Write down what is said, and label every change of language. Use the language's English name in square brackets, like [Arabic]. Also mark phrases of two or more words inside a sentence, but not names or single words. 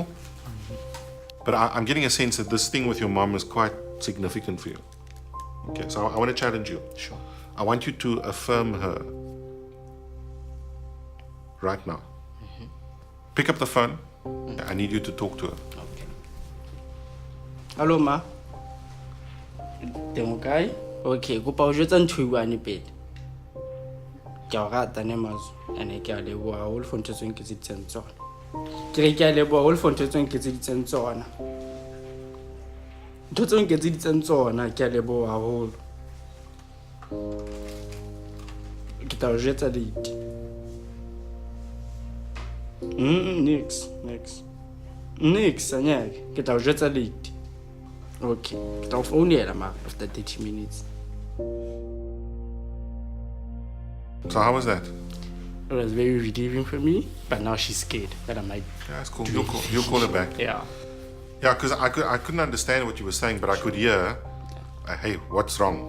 [English] But I'm getting a sense that this thing with your mom is quite significant for you. Okay, so I want to challenge you. Sure. I want you to affirm her right now. Pick up the phone. I need you to talk to her. Okay. Hello, [Southern Sotho] ma. Teng o kae? Okay, kopa o jwetsa ntho e buane pele. Ke a o rata ne mazo, ene ke a leboha haholo for ntho tseo nketseditseng tsona. Ke re ke a leboha haholo for ntho tseo nketseditseng tsona. Ntho tseo nketseditseng tsona ke a leboha haholo. Ke tla o jwetsa date. Nix, anyake. Ke tla o jwetsa date. Okay, ke tla o founela ma [English] after 30 minutes. So how was that? It was very relieving for me, but now she's scared that I might. Yeah, that's cool. You'll call her back. Yeah. Yeah, because I couldn't understand what you were saying, but I could hear, hey, what's wrong?